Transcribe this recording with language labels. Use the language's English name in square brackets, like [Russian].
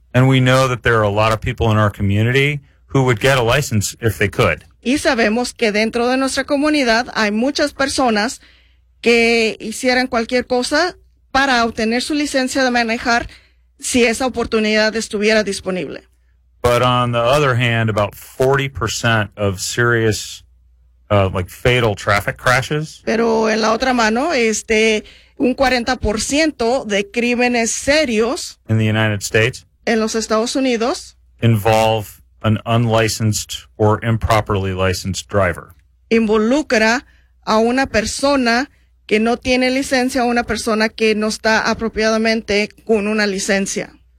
[English] And we know that there are a lot of people in our community who would get a license if they could. [Spanish] Y sabemos que dentro de nuestra comunidad hay muchas personas que hicieran cualquier cosa para obtener su licencia de manejar si esa oportunidad estuviera disponible. [English] But on the other hand, about 40% of serious fatal traffic crashes. [Spanish] Pero en la otra mano, un 40% de crímenes serios [English] in the United States [Spanish] en los Estados Unidos [English] involve an unlicensed or improperly licensed driver. [Spanish] Involucra a una persona que no tiene licencia, una persona que no está apropiadamente con una licencia.